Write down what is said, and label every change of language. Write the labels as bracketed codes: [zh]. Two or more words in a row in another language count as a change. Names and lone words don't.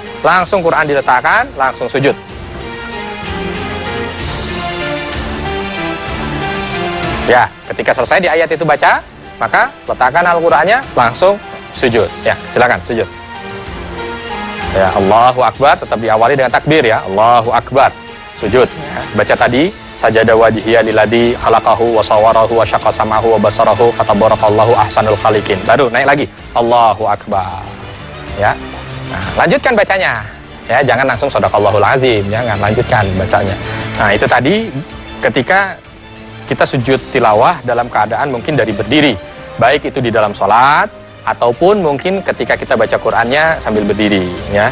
[id] Langsung Quran diletakkan, langsung sujud. Ya, ketika selesai di ayat itu baca, maka letakkan Al-Qur'annya, langsung sujud. Ya, silakan sujud. Ya, [ar] الله أكبر, [id] tetap diawali dengan takbir ya. [ar] الله أكبر. [id] Sujud. Ya. Baca tadi, [ar] سجد وجهي للذي خلقه وصوره وشق سمعه وبصره فتبارك الله أحسن الخالقين. [id] Baru naik lagi. [ar] الله أكبر. [id] Ya. Nah, lanjutkan bacanya. Ya, jangan langsung [ar] صدق الله العظيم, [id] jangan lanjutkan bacanya. Nah, itu tadi ketika kita sujud tilawah dalam keadaan mungkin dari berdiri, baik itu di dalam sholat ataupun mungkin ketika kita baca Qur'annya sambil berdiri, ya.